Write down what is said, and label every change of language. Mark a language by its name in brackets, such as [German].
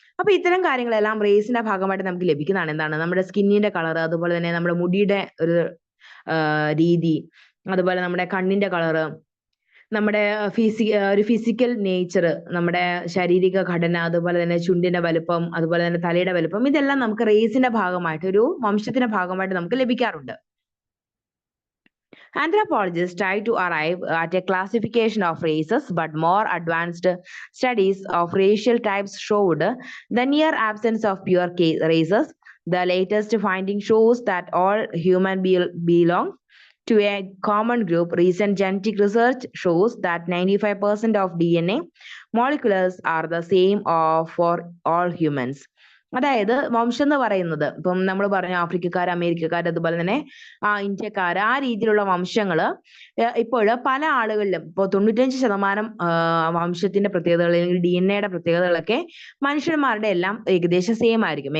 [Malayalam] അപ്പൊ ഇത്തരം കാര്യങ്ങളെല്ലാം റേസിന്റെ ഭാഗമായിട്ട് നമുക്ക് ലഭിക്കുന്നതാണ്. എന്താണ്? നമ്മുടെ സ്കിന്നിന്റെ കളർ, അതുപോലെ തന്നെ നമ്മുടെ മുടിയുടെ ഒരു രീതി, അതുപോലെ നമ്മുടെ കണ്ണിന്റെ കളറ്, നമ്മുടെ ഒരു ഫിസിക്കൽ നേച്ചർ, നമ്മുടെ ശാരീരിക ഘടന, അതുപോലെ തന്നെ ചുണ്ടിന്റെ വലുപ്പം, അതുപോലെ തന്നെ തലയുടെ വലുപ്പം, ഇതെല്ലാം നമുക്ക് റേസിന്റെ ഭാഗമായിട്ട്, ഒരു വംശത്തിന്റെ ഭാഗമായിട്ട് നമുക്ക് ലഭിക്കാറുണ്ട്. [English] Anthropologists try to arrive at a classification of races, but more advanced studies of racial types showed the near absence of pure races. The latest finding shows that all humans belong to a common group. Recent genetic research shows that 95% of DNA molecules are the same for all humans. [Malayalam] അതായത് വംശം എന്ന് പറയുന്നത് ഇപ്പം നമ്മൾ പറഞ്ഞു ആഫ്രിക്കക്കാർ, അമേരിക്കക്കാർ, അതുപോലെ തന്നെ ഇന്ത്യക്കാർ, ആ രീതിയിലുള്ള വംശങ്ങള് ഇപ്പോൾ പല ആളുകളിലും ഇപ്പോൾ 95% വംശത്തിന്റെ പ്രത്യേകതകൾ അല്ലെങ്കിൽ DNA-യുടെ പ്രത്യേകതകളൊക്കെ മനുഷ്യന്മാരുടെ എല്ലാം ഏകദേശം സെയിം ആയിരിക്കും.